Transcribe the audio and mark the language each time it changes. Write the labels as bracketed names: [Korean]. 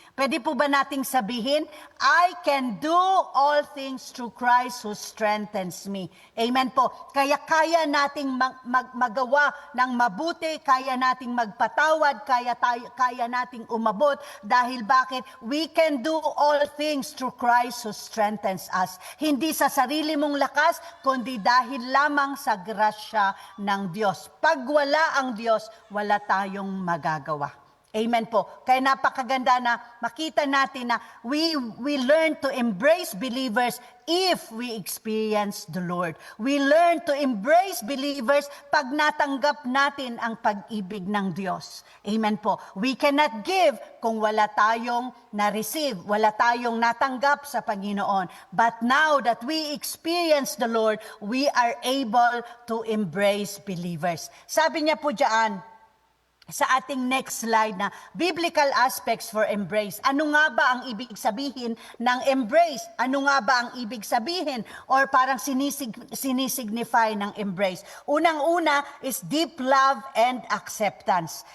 [Filipino] Pwede po ba nating sabihin, [English] I can do all things through Christ who strengthens me. [Filipino] Amen po. Kaya nating magawa ng mabuti, kaya nating magpatawad, kaya nating umabot. Dahil bakit? [English] We can do all things through Christ who strengthens us. [Filipino] Hindi sa sarili mong lakas, kundi dahil lamang sa grasya ng Diyos. Pag wala ang Diyos, wala tayong magagawa. Amen po. Kaya napakaganda na makita natin na [English] we learn to embrace believers if we experience the Lord. We learn to embrace believers [Filipino] pag natanggap natin ang pag-ibig ng Diyos. Amen po. [English] We cannot give [Filipino] kung wala tayong na-receive, wala tayong natanggap sa Panginoon. [English] But now that we experience the Lord, we are able to embrace believers. [Filipino] Sabi niya po diyan, sa ating next slide na [English] biblical aspects for embrace. [Filipino] Ano nga ba ang ibig sabihin ng embrace? Ano nga ba ang ibig sabihin or parang sinisignify ng embrace? [English] Unang-una is deep love and acceptance.